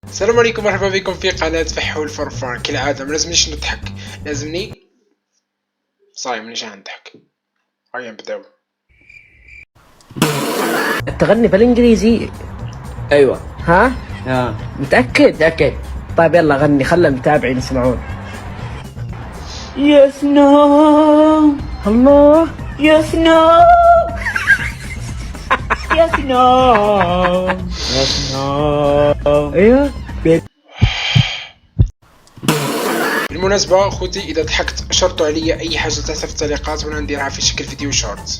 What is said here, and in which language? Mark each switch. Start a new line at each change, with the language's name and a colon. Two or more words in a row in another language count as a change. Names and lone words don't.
Arabic: السلام عليكم، مرحبا بكم في قناة فحول فرفان. كالعادة ما لازمنيش نضحك، لازمني صايم مانيش نضحك. هيا نبداو. تغني بالانجليزي؟ ايوه. ها؟ متأكد؟ متأكد. طيب يلا غني، خلى المتابعين يسمعون.
English: Yes no.
Arabic: الله.
English: Yes no. Yes no. Yes no.
Arabic: ايوه. بالمناسبة خوتي، إذا ضحكت شرطوا عليا أي حاجة تحت في التعليقات وأنا نديرها في شكل فيديو شورت.